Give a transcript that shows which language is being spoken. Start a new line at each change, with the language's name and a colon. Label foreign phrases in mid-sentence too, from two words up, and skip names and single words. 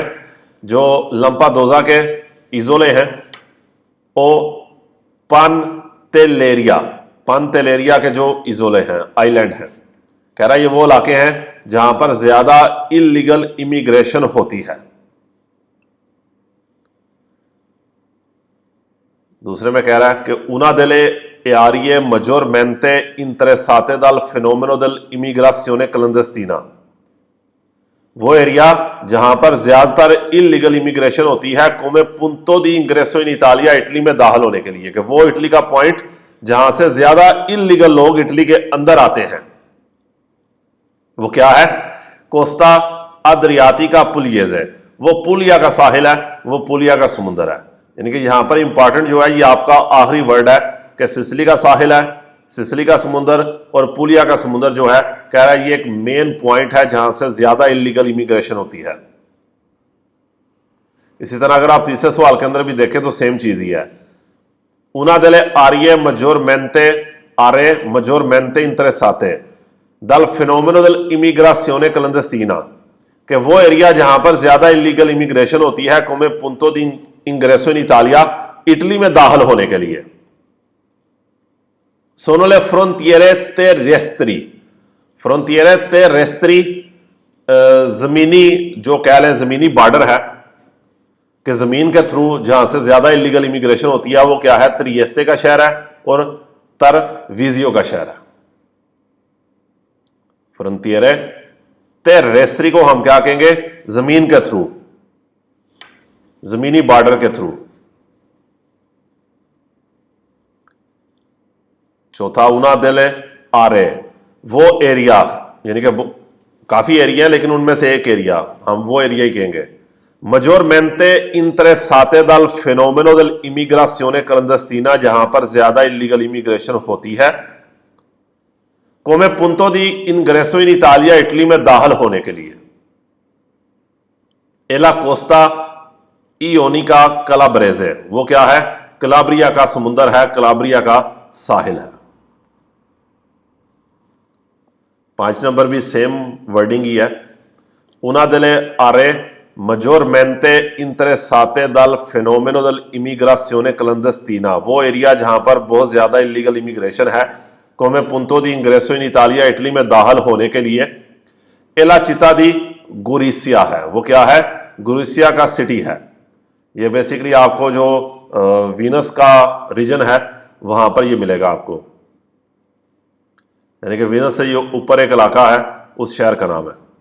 Hindi: जो लंपादोजा के इजोले हैं, ओ पानतेलेरिया, पानतेलेरिया के जो इजोले हैं, आइलैंड हैं, कह रहा है ये वो इलाके हैं जहां पर ज्यादा
English: illegal immigration
Hindi: होती है। दूसरे में कह रहा है कि
Italian: una delle aree maggiormente interessate dal fenomeno dell'immigrazione clandestina,
Hindi: वो एरिया जहां पर ज्यादातर
English: illegal immigration
Hindi: होती है,
Italian: come punto di ingresso in Italia,
Hindi: इटली में दाखिल होने के लिए, कि वो इटली का पॉइंट जहां से ज्यादा इलीगल लोग इटली के अंदर आते हैं, वो क्या है? कोस्टा अद्रियाटिका पुलियेज़े, वो पुलिया का साहिल है, वो पुलिया का समुंदर है। यानी कि यहां पर इंपॉर्टेंट जो है, ये आपका आखिरी वर्ड है कि सिसिली का साहिल है, सिसिली का समुंदर और पुलिया का समुंदर जो है, कह रहा है ये एक
English: main point
Hindi: है जहां से ज्यादा
English: illegal immigration
Hindi: होती है। इसी तरह अगर आप तीसरे सवाल के अंदर भी देखें तो सेम चीज ही है।
Italian: una delle aree maggiormente interessate dal fenomeno dell'immigrazione clandestina,
Hindi: कि वो एरिया जहां पर ज्यादा
English: illegal immigration
Hindi: होती है,
Italian: come punto di ingresso in Italia,
Hindi: इटली में दाखिल होने के लिए।
Italian: sono le frontiere terrestri, frontiere terrestri
Hindi: जमीनी, जो कह लें जमीनी बॉर्डर है, कि जमीन के थ्रू जहां से ज्यादा
English: illegal immigration
Hindi: होती है, वो क्या है? त्रिएस्ते का शहर है और तरवीजियो का शहर है।
Italian: frontiere terrestri
Hindi: को हम क्या कहेंगे? जमीन के थ्रू, जमीनी बॉर्डर के थ्रू।
Italian: चौथा una delle aree,
Hindi: वो एरिया, यानी कि काफी एरिया है लेकिन उनमें से एक एरिया, हम वो एरिया ही कहेंगे।
Italian: maggiormente interessate dal fenomeno dell'immigrazione clandestina,
Hindi: जहां पर ज्यादा
English: illegal immigration
Hindi: होती है,
Italian: come punto di ingresso in Italia,
Hindi: इटली में दाखिल होने के लिए।
Italian: e la Costa Ionica Calabrese,
Hindi: वो क्या है? कलाब्रिया का समुंदर है, कलाब्रिया का साहिल है। 5 नंबर भी
English: same wording
Hindi: ही है।
Italian: una delle aree maggiormente interessate dal fenomeno dell'immigrazione clandestina,
Hindi: वो एरिया जहां पर बहुत ज्यादा
English: illegal immigration
Hindi: है,
Italian: come punto di ingresso in Italia,
Hindi: इटली में दाखिल होने के लिए।
Italian: e la città di Gorizia
Hindi: है, वो क्या है? गुरिसिया का सिटी है। ये बेसिकली आपको जो वीनस का रीजन है वहां पर ये मिलेगा आपको, यानी कि वीनस से ये ऊपर एक इलाका है, उस शहर का नाम है।